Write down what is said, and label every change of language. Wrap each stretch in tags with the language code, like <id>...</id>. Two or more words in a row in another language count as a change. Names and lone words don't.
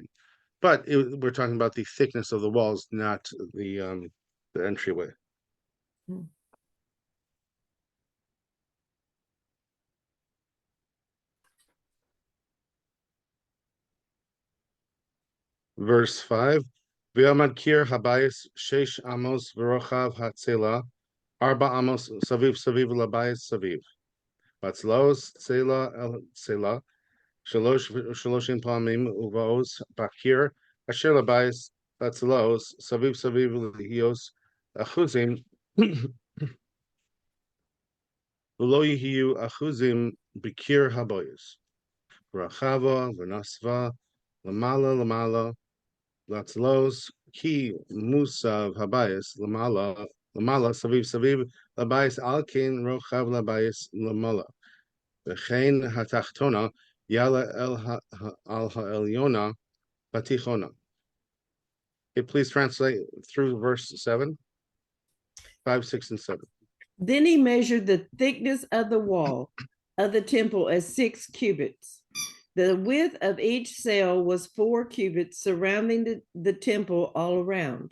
<en>But we're talking about the thickness of the walls, not the entryway. Verse 5.</en> <he>וימד קיר הבית שש אמות ורחב הצלע ארבע אמות סביב לבית סביב בצלעות צלע אל צלע שלשים פעמים ובאות בקיר אשר לבית בצלעות סביב להיות אחוזים ולא יהיו אחוזים בקיר הבית ורחבה ונסבה למעלה לצלעות כי מוסב הבית למעלה סביב לבית על כן רחב לבית למעלה וכן התחתונה יעלה על העליונה בתיכונה.</he> <en>Okay, please translate through verse 7, 5, 6, and 7. Then he measured the thickness of the wall of the temple as 6 cubits. The width of each cell was 4 cubits, surrounding the temple all around.</en>